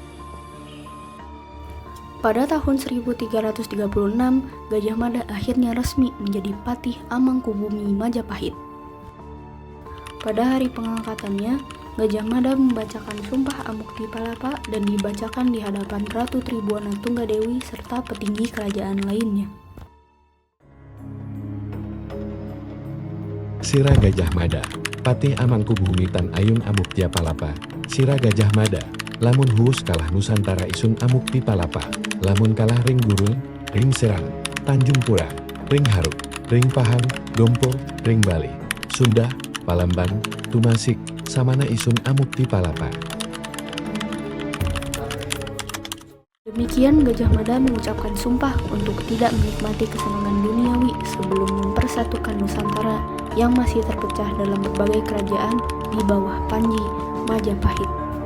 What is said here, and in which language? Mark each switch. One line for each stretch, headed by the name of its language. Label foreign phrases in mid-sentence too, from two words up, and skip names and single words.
Indonesian: Pada tahun 1336, Gajah Mada akhirnya resmi menjadi Patih Amangkubumi Majapahit. Pada hari pengangkatannya, Gajah Mada membacakan Sumpah Amukti-Palapa dan dibacakan di hadapan Ratu Tribuana Tunggadewi serta petinggi kerajaan lainnya.
Kawi: Sira Gajah Mada, Patih Amangkubumi Tan Ayun Amukti-Palapa, Sira Gajah Mada, lamun huus kalah Nusantara isun Amukti-Palapa, lamun kalah ring gurul, Ring Serang, Tanjung Pura, Ring Haruk, Ring Pahang, Dompo, Ring Bali, Sunda, Palamban, Tumasik, Samana Isun Amukti Palapa.
Indonesian: Demikian Gajah Mada mengucapkan sumpah untuk tidak menikmati kesenangan duniawi sebelum mempersatukan Nusantara yang masih terpecah dalam berbagai kerajaan di bawah Panji Majapahit.